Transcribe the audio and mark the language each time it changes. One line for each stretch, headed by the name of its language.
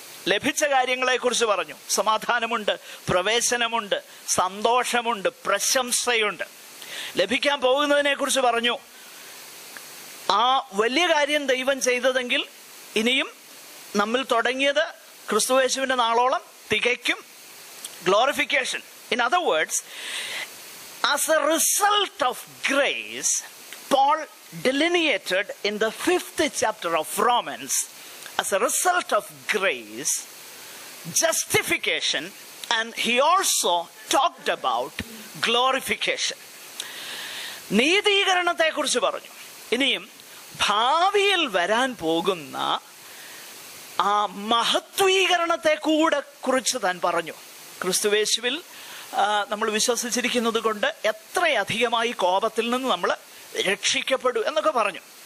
Malayalam: ലഭിച്ച കാര്യങ്ങളെ കുറിച്ച് പറഞ്ഞു. സമാധാനമുണ്ട്, പ്രവേശനമുണ്ട്, സന്തോഷമുണ്ട്, പ്രശംസയുണ്ട്. ലഭിക്കാൻ പോകുന്നതിനെ കുറിച്ച് പറഞ്ഞു. ആ വലിയ കാര്യം ദൈവം ചെയ്തതെങ്കിൽ ഇനിയും നമ്മൾ തുടങ്ങിയത് ക്രിസ്തുയേശുവിന്റെ നാളോളം തികയ്ക്കും.
English: Glorification. In other words, as a result of grace, Paul delineated in the 5th chapter of Romans, as a result of grace, justification, and he also talked about glorification.
Malayalam: നീതീകരണത്തെ കുറിച്ച് പറഞ്ഞു. ഇനിയും ഭാവിയിൽ വരാൻ പോകുന്ന ആ മഹത്വീകരണത്തെ കൂടെ കുറിച്ച് താൻ പറഞ്ഞു. ക്രിസ്തുയേശുവിൽ നമ്മൾ വിശ്വസിച്ചിരിക്കുന്നത് കൊണ്ട് എത്രയധികമായി കോപത്തിൽ നിന്ന് നമ്മൾ രക്ഷിക്കപ്പെടും എന്നൊക്കെ പറഞ്ഞു.